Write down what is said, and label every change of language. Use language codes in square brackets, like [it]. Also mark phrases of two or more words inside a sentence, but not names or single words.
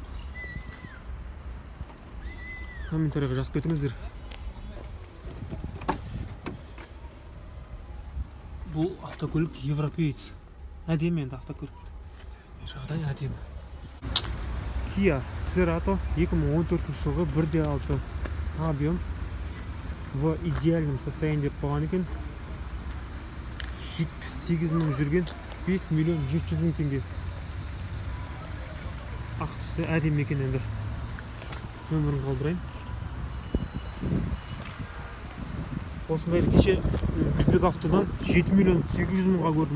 [kk] Комментарияға жазып кетіңіздер. Бұл автокөлік европеец. Әдемі енді автокөлік. Жағдай әдемі. Kia Cerato 2014 жылғы 1,6 объем, [ru] в идеальном состоянии [kk] деп қойған екен. 78 мың жүрген, 5 миллион 700 мың теңге. Ақ түсті әдемі екен енді. Нөмірін қалдырайын. Осындайды кеше Бізбек автодан 7 миллион 800 мыңға көрдім.